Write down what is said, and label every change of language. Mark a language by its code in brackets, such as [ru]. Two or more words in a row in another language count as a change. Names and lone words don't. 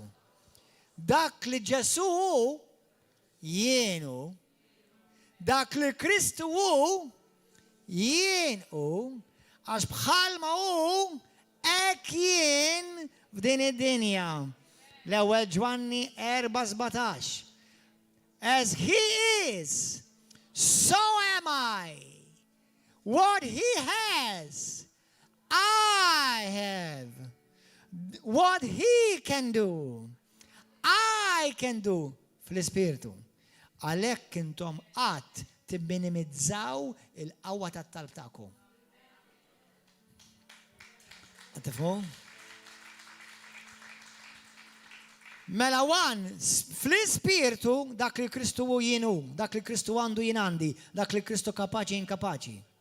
[mt] Dak li Ġesu jienu, dak li Kristu jien għax bħalma hekk jien f'din id-dinja. L-ewwel Ġwanni 4:17. [en] As he is, so am I. What he has, I have. What he can do, I can do fl-ispirtu. [mt] Għalhekk intom qatt tibminimizzaw il-qawwa tat-talb tagħkom. Tifhmu? Mela fl-ispirtu dak li Kristu hu jienu, dak li Kristu għandu jien għandi, dak li Kristu kapaċi inkapaċi.